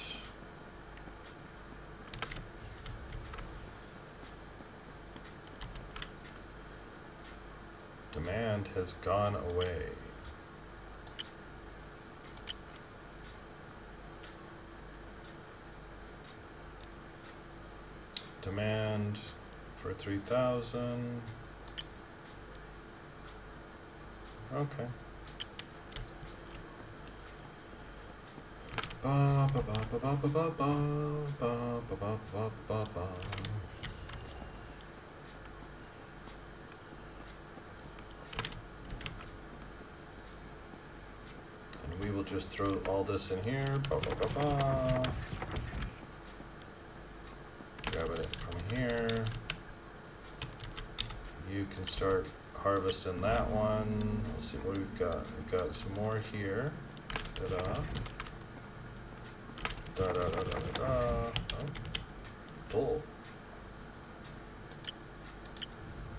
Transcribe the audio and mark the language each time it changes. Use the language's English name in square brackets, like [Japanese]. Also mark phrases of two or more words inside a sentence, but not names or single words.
[English] Demand has gone away. Demand for 3,000. Okay. Ba ba ba ba ba ba ba ba ba ba ba ba ba ba. And we will just throw all this in here. Ba ba ba ba. Grab it from here. You can start harvesting that one. Let's see what we've got. We've got some more here. Ta-da. Da-da-da-da-da-da. Oh. Full.